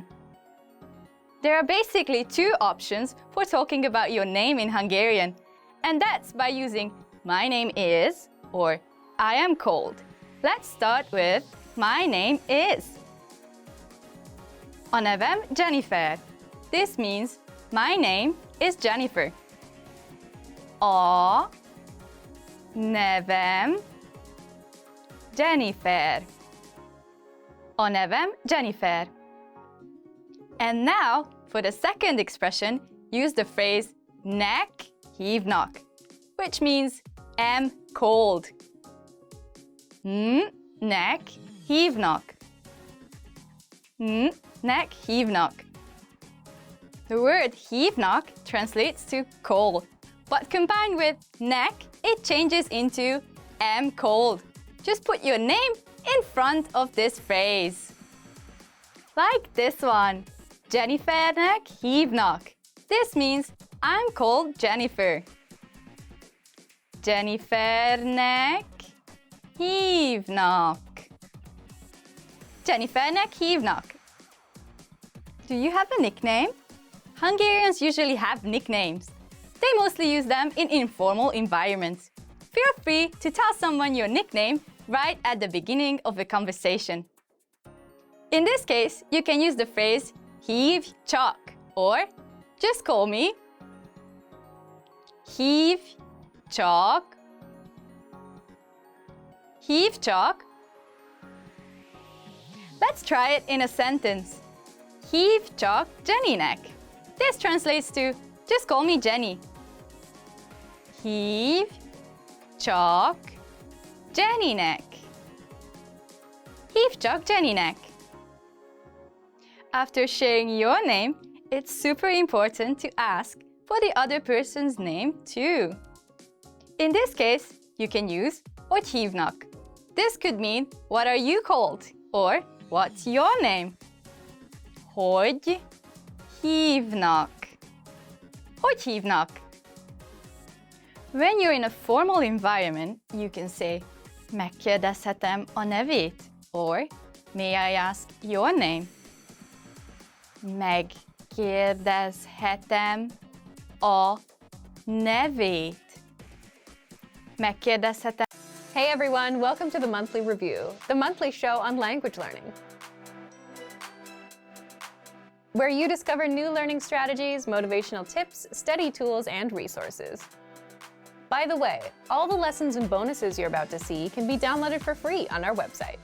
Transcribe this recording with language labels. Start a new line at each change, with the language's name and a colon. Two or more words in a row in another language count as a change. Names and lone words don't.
English: There are basically two options for talking about your name in Hungarian, and that's by using "My name is" or "I am called." Let's start with "My name is."
Hungarian: A nevem Jennifer.
English: This means my name is Jennifer.
Hungarian: A nevem Jennifer. A nevem Jennifer.
English: And now, for the second expression, use the phrase
Hungarian: nek hívnak,
English: which means am called.
Hungarian: Nek hívnak. Nek hívnak.
English: The word hívnak translates to call, but combined with nek, it changes into am called. Just put your name in front of this phrase. Like this one,
Hungarian: Jennifernek hívnak.
English: This means I'm called Jennifer.
Hungarian: Jennifernek hívnak. Jennifernek hívnak.
English: Do you have a nickname? Hungarians usually have nicknames. They mostly use them in informal environments. Feel free to tell someone your nickname right at the beginning of a conversation. In this case, you can use the phrase
Hungarian: hív csak
English: or just call me.
Hungarian: Hív csak. Hív csak.
English: Let's try it in a sentence.
Hungarian: Hív csak Jennynek.
English: This translates to just call me Jenny.
Hungarian: Hív csak Jennynek. Hívd csak Jennynek!
English: After sharing your name, it's super important to ask for the other person's name too. In this case, you can use
Hungarian: hogy hívnak.
English: This could mean what are you called or what's your name.
Hungarian: Hogy hívnak. Hogy hívnak.
English: When you're in a formal environment, you can say
Hungarian: megkérdezhetem a nevét
English: or may I ask your name.
Hungarian: Megkérdezhetem a nevét. Megkérdezhetem.
English: Hey everyone, welcome to the Monthly Review, the monthly show on language learning, where you discover new learning strategies, motivational tips, study tools, and resources. By the way, all the lessons and bonuses you're about to see can be downloaded for free on our website.